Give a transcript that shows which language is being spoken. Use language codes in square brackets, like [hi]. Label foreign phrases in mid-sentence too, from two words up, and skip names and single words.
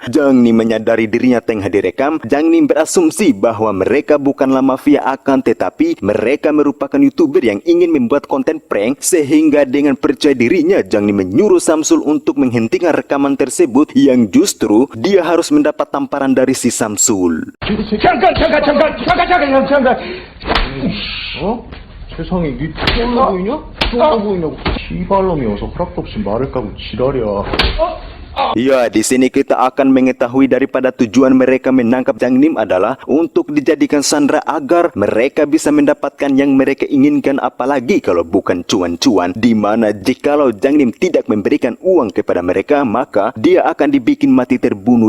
[id] Jang Nim menyadari dirinya tengah direkam. Jang Nim berasumsi bahwa mereka bukanlah mafia, akan tetapi mereka merupakan YouTuber yang ingin membuat konten prank. Sehingga dengan percaya dirinya, Jang Nim menyuruh Samsul untuk menghentikan rekaman tersebut, yang justru dia harus mendapat tamparan dari si Samsul. [ko] 잠깐. 어? 세상에, 니 쫄라 보이냐? 쫄라 보이냐고. 씨발놈이 어서 허락도 없이 말을 까고 지랄이야. [id] Ya, di sini kita akan mengetahui daripada tujuan mereka menangkap Jang Nim adalah untuk dijadikan sandera agar mereka bisa mendapatkan yang mereka inginkan, apalagi kalau bukan cuan-cuan, di mana jikalau Jang Nim tidak memberikan uang kepada mereka, maka dia akan dibikin mati terbunuh.